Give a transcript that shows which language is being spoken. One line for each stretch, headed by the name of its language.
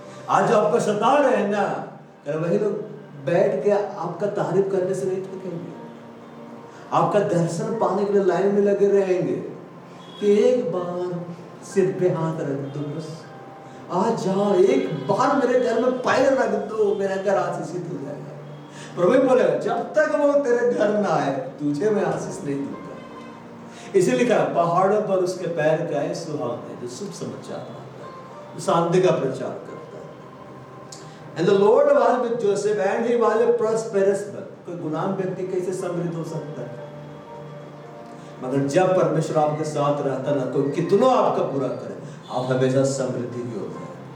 Hindi: आज जो आपको सता रहे हैं ना, वही लोग बैठ के आपका तारीफ करने से नहीं थकेंगे, आपका दर्शन पाने के लिए लाइन में लगे रहेंगे कि एक बार सिर पे हाथ रख दो, बस आ जाओ, एक बार मेरे घर में पैर रख दो, मेरा घर आशीषित हो जाएगा। प्रभु बोले जब तक वो तेरे घर ना आए तुझे मैं आशीष नहीं दूंगा। इसीलिए लिखा पहाड़ों पर उसके पैर का है सुहावने, जो शुभ समाचार है, शांति का प्रचार करता है।
English: And the Lord was with Joseph and he was a prosperous man.
Hindi: कोई गुलाम व्यक्ति कैसे समृद्ध हो सकता है? मगर जब परमेश्वर आपके साथ रहता ना, कोई कितना आपका पूरा करे, आप हमेशा समृद्धि की होते हैं।